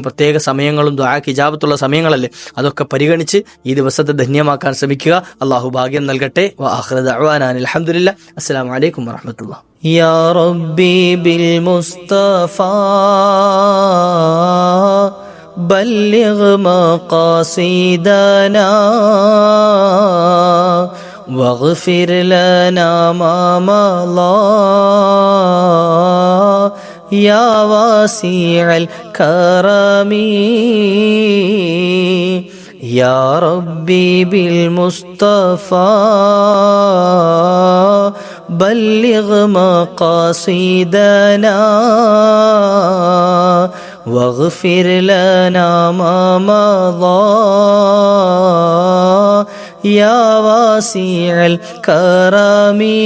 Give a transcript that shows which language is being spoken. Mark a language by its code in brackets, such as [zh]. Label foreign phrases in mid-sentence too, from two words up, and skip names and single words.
[ml] പ്രത്യേക സമയങ്ങളും ദുആക്ക് ഇജാബത്തുള്ള സമയങ്ങളല്ലേ, അതൊക്കെ പരിഗണിച്ച് ഈ ദിവസത്തെ ധന്യമാക്കാൻ ശ്രമിക്കുക. അള്ളാഹു ഭാഗ്യം നൽകട്ടെ. [ar] وآخر دعوانا الحمد لله. السلام عليكم ورحمة الله. يا ربي بالمصطفى بلغ مقاصدنا واغفر لنا ما مضى يا واسع الكرم يا ربي بالمصطفى بلغ مقاصدنا واغفر لنا ما مضى يا واسع الكرم